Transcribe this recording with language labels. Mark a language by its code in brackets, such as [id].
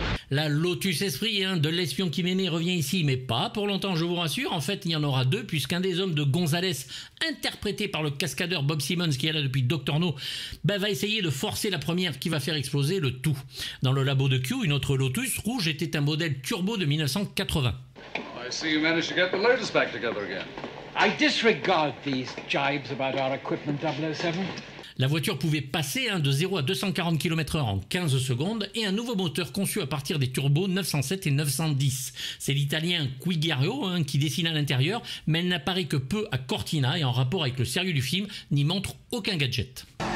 [fr] La Lotus Esprit de l'espion qui m'aimait revient ici, mais pas pour longtemps, je vous rassure. En fait, il y en aura deux, puisqu'un des hommes de Gonzalez, interprété par le cascadeur Bob Simmons, qui est là depuis Dr. No, va essayer de forcer la première qui va faire exploser le tout. Dans le labo de Q, une autre Lotus rouge était un modèle turbo de 1980. [en] I see you managed to get the Lotus back together again. I disregard these jibes about our equipment, 007. [fr] La voiture pouvait passer de 0 à 240 km/h en 15 secondes et un nouveau moteur conçu à partir des turbos 907 et 910. C'est l'italien Quigario qui dessine à l'intérieur, mais elle n'apparaît que peu à Cortina et en rapport avec le sérieux du film n'y montre aucun gadget.